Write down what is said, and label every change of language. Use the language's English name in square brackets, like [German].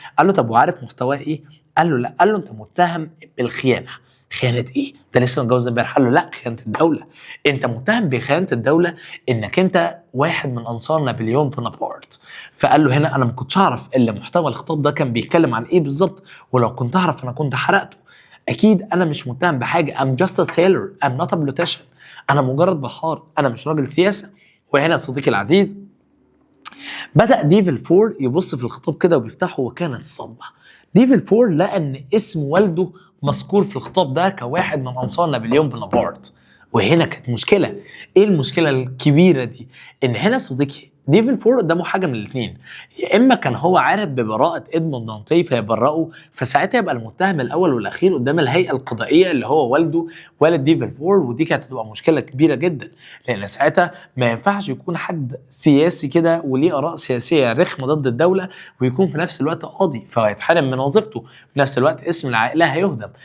[Arabic] قال له طب وعارف محتواه ايه؟ قال له لا. قال له انت متهم بالخيانه. خيانه ايه؟ انت لسه متجوز امبارح. قال له لا، خيانه الدوله. انت متهم بخيانه الدوله انك انت واحد من انصار نابليون بونابرت. فقال له هنا انا ما كنتش اعرف الا محتوى الخطاب ده كان بيتكلم عن ايه بالظبط، ولو كنت اعرف انا كنت حرقته. اكيد انا مش متهم بحاجه. [English] I'm just a sailor, I'm not a politician. [Arabic] انا مجرد بحار، انا مش راجل سياسه. وهنا صديقي العزيز بدأ ديفل 4 يبص في الخطاب كده وبيفتحه، وكانت الصدمة. ديفل 4 لقى ان اسم والده مذكور في الخطاب ده كواحد من انصار نابليون بونابرت. وهنا كانت مشكلة. ايه المشكلة الكبيرة دي؟ ان هنا صديقي ديفل 4 قدامه حاجه من الاثنين، يا اما كان هو عارف ببراءه ادموند دانتي فيبرئه، فساعتها يبقى المتهم الاول والاخير قدام الهيئه القضائيه اللي هو والده والد ديفل 4، ودي كانت هتبقى مشكله كبيره جدا، لان ساعتها ما ينفعش يكون حد سياسي كده وليه اراء سياسيه رخمه ضد الدوله ويكون في نفس الوقت قاضي، فهيتحرم من وظيفته، في نفس الوقت اسم العائله هيهدم.